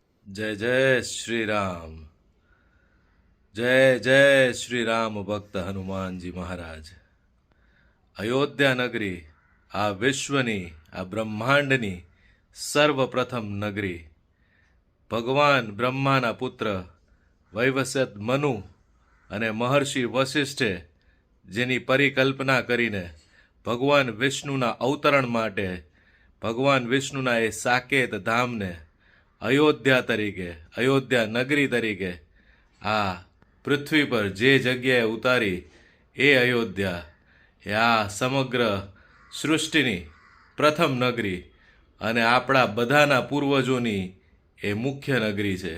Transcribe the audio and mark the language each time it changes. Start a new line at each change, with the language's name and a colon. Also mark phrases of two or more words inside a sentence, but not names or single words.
Hindi: जय जय श्री राम। जय जय श्री राम भक्त हनुमान जी महाराज।
Gujarati: અયોધ્યા નગરી આ વિશ્વની આ બ્રહ્માંડની સર્વપ્રથમ નગરી, ભગવાન બ્રહ્માના પુત્ર વૈવસ્વત મનુ અને મહર્ષિ વશિષ્ઠે જેની પરિકલ્પના કરીને ભગવાન વિષ્ણુના અવતરણ માટે ભગવાન વિષ્ણુના એ સાકેત ધામને અયોધ્યા તરીકે, અયોધ્યા નગરી તરીકે આ પૃથ્વી પર જે જગ્યાએ ઉતારી એ અયોધ્યા એ આ સમગ્ર સૃષ્ટિની પ્રથમ નગરી અને આપણા બધાના પૂર્વજોની એ મુખ્ય નગરી છે.